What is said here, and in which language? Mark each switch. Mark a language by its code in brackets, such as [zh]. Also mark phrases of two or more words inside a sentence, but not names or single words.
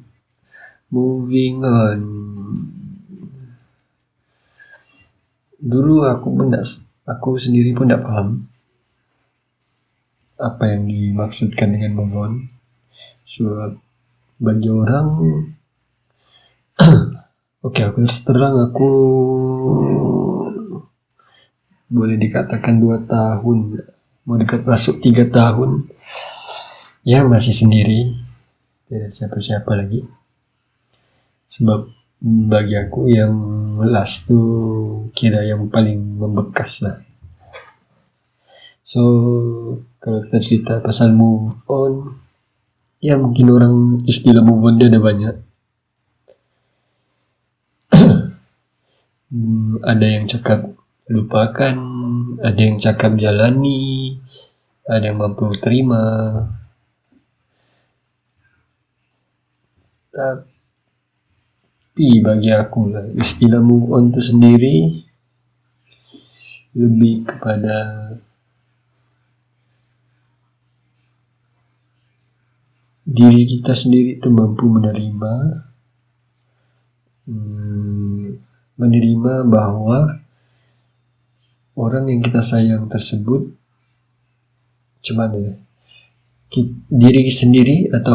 [en] Moving on. [ms] Dulu aku sendiri pun tak paham apa yang dimaksudkan dengan [en] move on. [ms] So bagi orang oke, aku terus terang, aku boleh dikatakan 2 tahun, mau dekat masuk 3 tahun ya masih sendiri, tidak siapa-siapa lagi. Sebab bagi aku yang last tuh kira yang paling membekas lah. So kalau kita cerita pasal [en] move on, [ms] ya mungkin orang istilah [en] move on [ms] dia ada banyak. Ada yang cakap lupakan, ada yang cakap jalani, ada yang mampu terima. Tapi bagi aku lah, istilah [en] move on [ms] itu sendiri lebih kepada diri kita sendiri itu mampu menerima bahwa orang yang kita sayang tersebut diri sendiri atau